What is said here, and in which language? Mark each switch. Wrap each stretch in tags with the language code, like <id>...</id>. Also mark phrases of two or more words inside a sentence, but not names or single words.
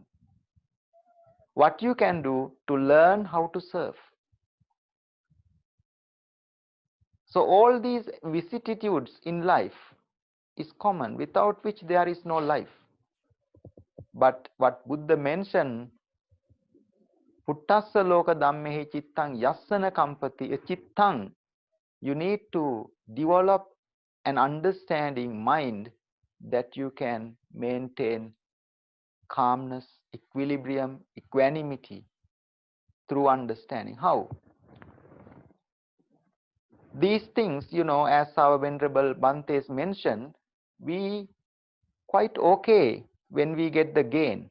<en>What you can do to learn how to surf. So all these vicissitudes in life is common, without which there is no life. But what Buddha mentioned,</en> <pi>Puttassa loka dhammehi cittang yassana kampati, a cittang,</pi> <en>you need to develop an understanding mind that you can maintain calmness, equilibrium, equanimity through understanding. How? These things, as our Venerable Bhantes mentioned, we quite okay when we get the gain.</en>